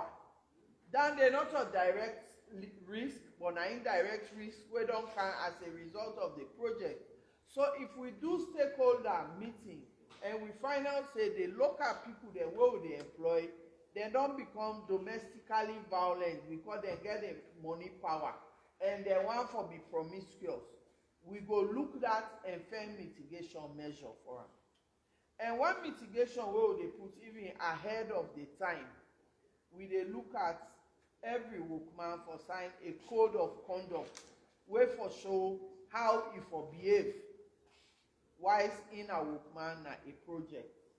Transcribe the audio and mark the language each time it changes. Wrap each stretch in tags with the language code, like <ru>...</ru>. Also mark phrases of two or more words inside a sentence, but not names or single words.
<pcm>Then they not a direct risk, but an indirect risk wey don come as a result of the project. So if we do stakeholder meeting and we find out say the local people dem wey we dey employ, they don become domestically violent because they get the money power and they want for be promiscuous, we go look that and find mitigation measure for am. And one mitigation wey we dey put even ahead of the time, we dey look at every workman for sign a code of conduct wey for show how e for behave whilst in a workman na a project.</pcm>